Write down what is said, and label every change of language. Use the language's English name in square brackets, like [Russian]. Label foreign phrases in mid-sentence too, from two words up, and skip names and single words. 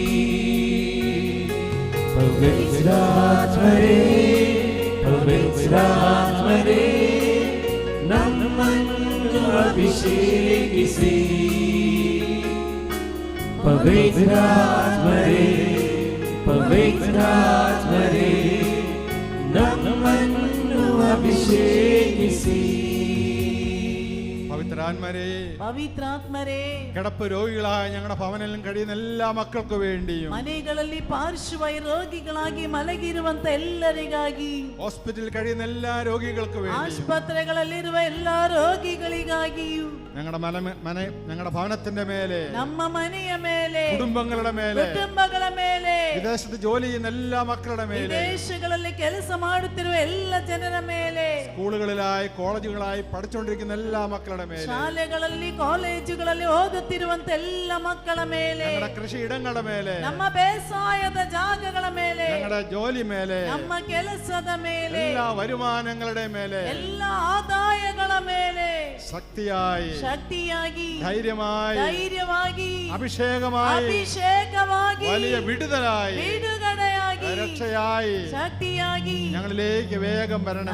[Kannada] ಪವಿತ್ರಾತ್ಮರೇ, ಪವಿತ್ರಾತ್ಮರೇ, ನಮ್ಮನ್ನು ಅಭಿಷೇಕಿಸಿ. ಪವಿತ್ರಾತ್ಮರೇ, ಪವಿತ್ರಾತ್ಮರೇ, ನಮ್ಮನ್ನು ಅಭಿಷೇಕಿಸಿ. [Malayalam] പവിത്രാത്മരേ, പവിത്രാത്മരേ, കിടപ്പ് രോഗികളായ ഞങ്ങളുടെ ഭവനിലും കഴിയുന്ന എല്ലാ മക്കൾക്കു വേണ്ടിയും, [Kannada] ಮನೆಗಳಲ್ಲಿ ಪಾರ್ಶ್ವವಾಯು ರೋಗಿಗಳಾಗಿ ಮಲಗಿರುವಂತ ಎಲ್ಲರಿಗಾಗಿ, [Malayalam] ഹോസ്പിറ്റലിൽ കഴിയുന്ന എല്ലാ രോഗികൾക്ക് വേണ്ടി, [Kannada] ಆಸ್ಪತ್ರೆಗಳಲ್ಲಿರುವ ಎಲ್ಲಾ ರೋಗಿಗಳಿಗಾಗಿಯೂ, [Malayalam] ഞങ്ങളുടെ ഭവനത്തിന്റെ മേലെ, [Kannada] ನಮ್ಮ ಮನೆಯ ಮೇಲೆ, [Malayalam] കുടുംബങ്ങളുടെ മേലെ, [Kannada] ಕುಟುಂಬಗಳ ಮೇಲೆ, [Malayalam] വിദേശത്ത് ജോലി ചെയ്യുന്ന എല്ലാ മക്കളുടെ മേലെ, [Kannada] ವಿದೇಶಗಳಲ್ಲಿ ಕೆಲಸ ಮಾಡುತ್ತಿರುವ ಎಲ್ಲ ಜನರ ಮೇಲೆ, [Malayalam] സ്കൂളുകളിലായി കോളേജുകളായി പഠിച്ചുകൊണ്ടിരിക്കുന്ന എല്ലാ മക്കളുടെ മേലെ, [Kannada] ಶಾಲೆಗಳಲ್ಲಿ ಕಾಲೇಜುಗಳಲ್ಲಿ ಓದುತ್ತಿರುವಂತ ಎಲ್ಲ ಮಕ್ಕಳ ಮೇಲೆ, [Malayalam] ഞങ്ങളുടെ കൃഷിയിടങ്ങളുടെ മേലെ, [Kannada] ನಮ್ಮ ಬೇಸಾಯದ ಜಾಗಗಳ ಮೇಲೆ, [Malayalam] ഞങ്ങളുടെ ജോലി മേലെ, [Kannada] ನಮ್ಮ ಕೆಲಸದ ಮೇಲೆ, [Malayalam] എല്ലാ വരുമാനങ്ങളുടെ മേലെ, [Kannada] ಎಲ್ಲ ಆದಾಯಗಳ ಮೇಲೆ [Malayalam] ശക്തിയായി, [Kannada] ಶಕ್ತಿಯಾಗಿ, [Malayalam] ധൈര്യമായി, [Kannada] ಅಭಿಷೇಕವಾಗಿ, [Malayalam] വലിയ [Kannada] ಬಿಡುಗಡೆಯಾಗಿ, [Malayalam] രക്ഷയായി, [Kannada] ಶಕ್ತಿಯಾಗಿ [Malayalam] ഞങ്ങളിലേക്ക് വേഗം വരണമേ.